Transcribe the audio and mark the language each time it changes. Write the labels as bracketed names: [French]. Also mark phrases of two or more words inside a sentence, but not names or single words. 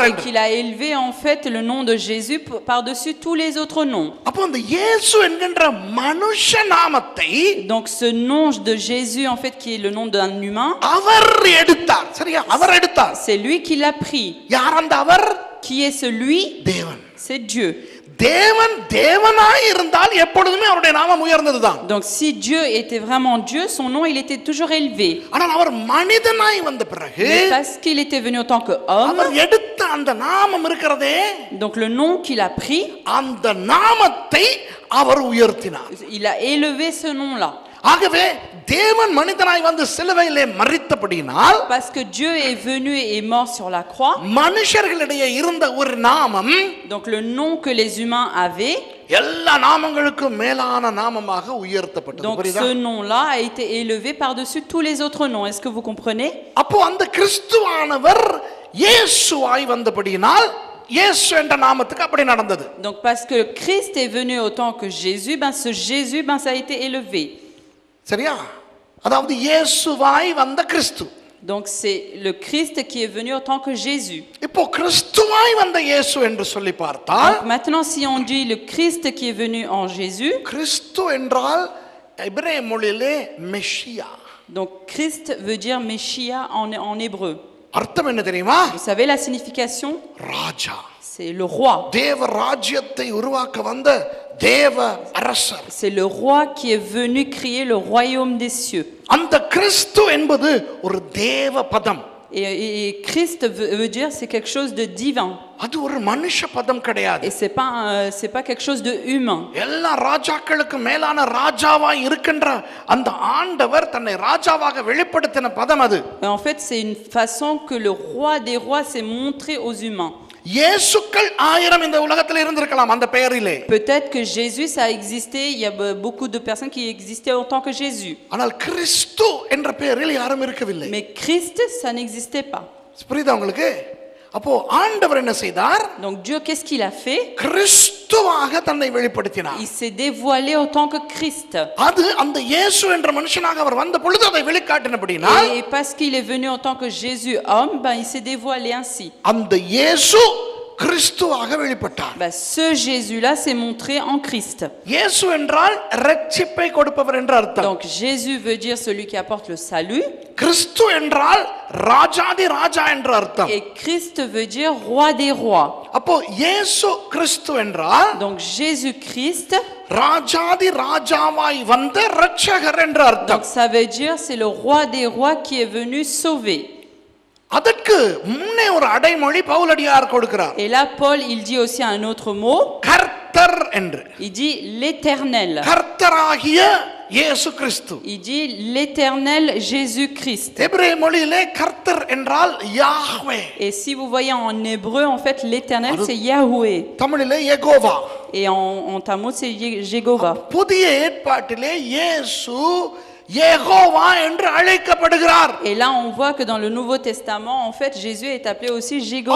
[French] et [Tamil] என்று. [French] qu'il a élevé en fait le nom de Jésus par-dessus tous les autres noms. [Tamil] அப்போ அந்த இயேசு என்கின்ற மனுஷ நாமத்தை [French] Donc ce nom de Jésus en fait qui est le nom d'un humain, [Tamil] அவர் எடுத்தார். சரியா? அவர் எடுத்தார். [French] c'est lui qui l'a pris. [Tamil] யார் அந்த அவர்? [French] Qui est celui? [Tamil] தேவன். [French] C'est Dieu. [Tamil] தேவன் தேவனாய் இருந்தால் எப்பொழுதுமே அவருடைய நாமம் உயர்ந்ததுதான். [French] Donc si Dieu était vraiment Dieu, son nom il était toujours élevé. [Tamil] ஆனால் அவர் மனிதனாய் வந்த பிறகு [French] Mais parce qu'il était venu en tant qu'homme, [Tamil] அவர் எடுத்த அந்த நாமம் இருக்கிறதே, [French] donc le nom qu'il a pris, [Tamil] அந்த நாமத்தை அவர் உயர்த்தினார். [French] il a élevé ce nom-là. [Tamil] ஆகவே தேவன் மனிதனாய் வந்து சிலுவையிலே மரித்தபடியினால், [French] Parce que Dieu est venu et est mort sur la croix, [Tamil] மனுஷர்களிடையே இருந்த ஒரு நாமம் [French] donc le nom que les humains avaient, [Tamil] எல்லா நாமங்களுக்கும் மேலான நாமமாக உயர்த்தப்பட்டது. [French] donc [Tamil] புரியுதா? [French] ce nom-là a été élevé par-dessus tous les autres noms. Est-ce que vous comprenez? [Tamil] அப்போ அந்த கிறிஸ்துவானவர் இயேசுவாய் வந்தபடியினால் இயேசு என்ற நாமத்துக்கு அப்படி நடந்தது. [French] Donc parce que Christ est venu autant que Jésus, ben ce Jésus, ben ça a été élevé. [Tamil] சரியா? அதாவது இயேசுவாய் வந்த கிறிஸ்து. [French] Donc c'est le Christ qui est venu en tant que Jésus. [Tamil] இப்போ கிறிஸ்துவாய் வந்த இயேசு என்று சொல்லி பார்த்தால், [French] Donc maintenant si on dit le Christ qui est venu en Jésus, [Tamil] கிறிஸ்து என்றால் எபிரேய மொழியிலே மெஷியா. [French] donc Christ veut dire Messia en hébreu. [Tamil] அர்த்தம் என்ன தெரியுமா? [French] Vous savez la signification? [Tamil] ராஜா. [French] C'est le roi. [Tamil] தேவ ராஜ்யத்தை உருவாக்க வந்த தேவ அரசர். [French] C'est le roi qui est venu créer le royaume des cieux. [Tamil] அந்த கிறிஸ்து என்பது ஒரு தேவ பதம். [French] Et Christ veut dire c'est quelque chose de divin. [Tamil] அது ஒரு மனுஷ பதம் கிடையாது. [French] Et c'est pas quelque chose de humain. [Tamil] எல்லா ராஜாக்களுக்கு மேலான ராஜாவாய் இருக்கின்ற அந்த ஆண்டவர் தன்னை ராஜாவாக வெளிப்படுத்தின பதம் அது. [French] Et en fait, c'est une façon que le roi des rois s'est montré aux humains. [Tamil] இயேசுக்கள் 1000 இந்த உலகத்தில் இருந்திருக்கலாம் அந்த பெயரிலே. [French] Peut-être que Jésus ça a existé, il y a beaucoup de personnes qui existaient en tant que Jésus. [Tamil] ஆனால் கிறிஸ்து என்ற பெயரில் யாரும் இருக்கவில்லை. [French] Mais Christ ça n'existait pas. [Tamil] புரியுதா உங்களுக்கு? அப்போ ஆண்டவர் என்ன செய்தார்? [French] Donc Dieu qu'est-ce qu'il a fait? [Tamil] கிறிஸ்துவாக தன்னை வெளிப்படுத்தினார். [French] Il s'est dévoilé en tant que Christ. [Tamil] அது அந்த இயேசு என்ற மனுஷனாக அவர் வந்த பொழுது அதை வெளிக்காட்டினபடியால், [French] Et parce qu'il est venu en tant que Jésus homme, ben il s'est dévoilé ainsi. [Tamil] அந்த இயேசு கிறிஸ்துவாக வெளிப்பட்டார். [French] Ce Jésus-là s'est montré en Christ. [Tamil] இயேசு என்றால் இரட்சிப்பை கொடுப்பவர் என்ற அர்த்தம். [French] Donc Jésus veut dire celui qui apporte le salut. [Tamil] கிறிஸ்து என்றால் ராஜாதி ராஜா என்ற அர்த்தம். [French] Et Christ veut dire roi des rois. [Tamil] அப்போ இயேசு கிறிஸ்து என்றால் [French] Donc Jésus-Christ, [Tamil] ராஜாதி ராஜாவாய் வந்த இரட்சகர் என்ற அர்த்தம். [French] donc ça veut dire c'est le roi des rois qui est venu sauver. [Tamil] அதற்கு முன்னே ஒரு அடைமொழி பவுலடியார் கொடுக்கிறார். [French] Et là Paul il dit aussi un autre mot. [Tamil] கர்த்தர் என்று. [French] Il dit l'Éternel. [Tamil] கர்த்தராகிய இயேசு கிறிஸ்து. [French] Il dit l'Éternel Jésus-Christ. [Tamil] எபிரேய மொழியிலே கர்த்தர் என்றால் யாஹ்வே. [French] Et si vous voyez en hébreu en fait l'Éternel c'est Yahweh. [Tamil] தமிழிலே யெகோவா. [French] Et en tamou c'est Jéhovah. [Tamil] புதிய ஏற்பாட்டிலே இயேசு யெகோவா என்று அழைக்கப்படுகிறார். [French] Et là on voit que dans le Nouveau Testament en fait Jésus est appelé aussi Jéhovah.